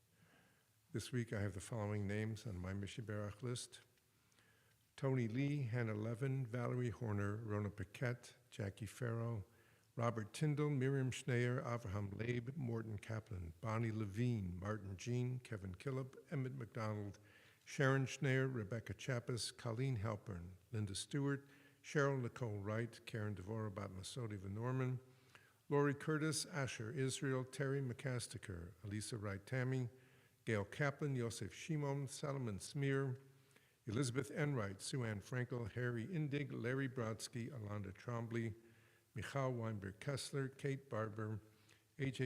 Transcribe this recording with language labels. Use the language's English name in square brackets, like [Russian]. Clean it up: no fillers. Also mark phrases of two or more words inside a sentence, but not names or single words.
[English] This week I have the following names on my Mishiberach list: Tony Lee, Hannah Levin, Valerie Horner, Rona Paquette, Jackie Farrow, Robert Tyndall, Miriam Schneier, Avraham Leib, Morton Kaplan, Bonnie Levine, Martin Jean, Kevin Killip, Emmett McDonald, Sharon Schneier, Rebecca Chappis, Colleen Halpern, Linda Stewart, Cheryl Nicole Wright, Karen Devora Batmasodi Van Norman, Lori Curtis, Asher Israel, Terry McCastiker, Elisa Wright Tammy, Gail Kaplan, Yosef Shimon, Solomon Smear, Elizabeth Enright, Sue Ann Frankel, Harry Indig, Larry Brodsky, Alonda Trombley, Michal Weinberg-Kessler, Kate Barber, A.J.